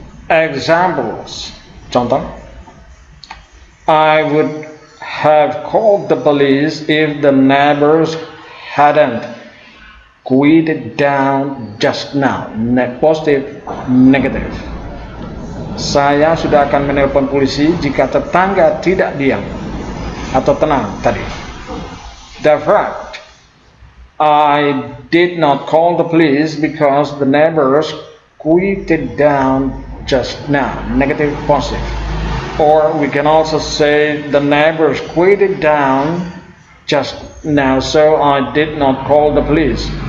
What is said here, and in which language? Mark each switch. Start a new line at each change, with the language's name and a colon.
English: Examples, contoh, I would have called the police if the neighbors hadn't quieted down just now. Positive, negative.
Indonesian: Saya sudah akan menelpon polisi jika tetangga tidak diam atau tenang tadi.
English: The fact, I did not call the police because the neighbors quieted down just now. Negative, positive. Or we can also say the neighbors quieted down just now, so I did not call the police.